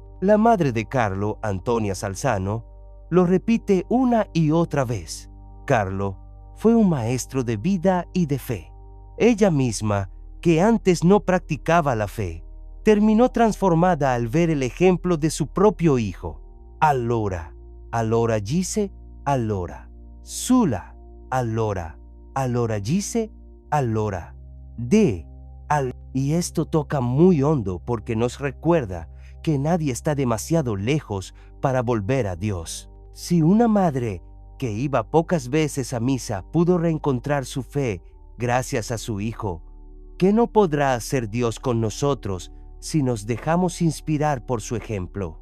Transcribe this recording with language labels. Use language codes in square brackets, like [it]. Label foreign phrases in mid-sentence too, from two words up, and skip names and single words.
[es] La madre de Carlo, Antonia Salzano, Lo repite una y otra vez. Carlo fue un maestro de vida y de fe. Ella misma, que antes no practicaba la fe, terminó transformada al ver el ejemplo de su propio hijo. [it] Allora dice, allora. Sulla, allora dice, allora. [es] Y esto toca muy hondo porque nos recuerda que nadie está demasiado lejos para volver a Dios. Si una madre que iba pocas veces a misa pudo reencontrar su fe gracias a su hijo, ¿qué no podrá hacer Dios con nosotros si nos dejamos inspirar por su ejemplo?